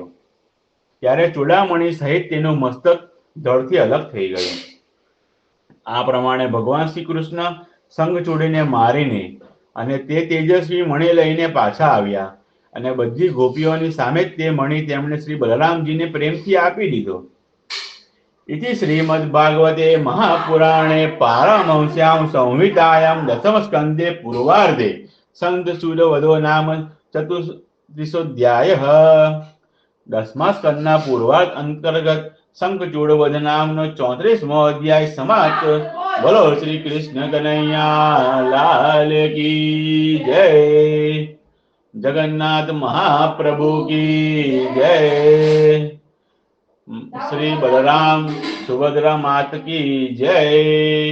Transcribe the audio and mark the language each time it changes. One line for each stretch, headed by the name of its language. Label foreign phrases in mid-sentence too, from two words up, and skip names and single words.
Gujarati: ત્યારે ચૂડામણી સહિત તેનું મસ્તક ધડથી અલગ થઈ ગયું. આ પ્રમાણે ભગવાન શ્રી કૃષ્ણ શંખચૂડીને મારીને અને તે તેજસ્વી મણી લઈને પાછા આવ્યા અને બધી ગોપીઓની સામે જ તે મણી તેમણે શ્રી બલરામજીને પ્રેમથી આપી દીધો.
Sanskrit: इति श्रीमद्भागवते महापुराणे पारमहंस्यां संहितायां दशमस्कन्धे पूर्वार्धे शंखचूडवधो नाम चतुर्दशोऽध्यायः.
Gujarati: દસમા સ્કંદના પૂર્વાર્ધ અંતર્ગત શંખચૂડવધ નામનો 34મો અધ્યાય સમાપ્ત.
Hindi: बोलो श्री कृष्ण कन्हैया लाल की जय. जगन्नाथ महाप्रभु की जय. श्री बलराम सुभद्रा मात की जय.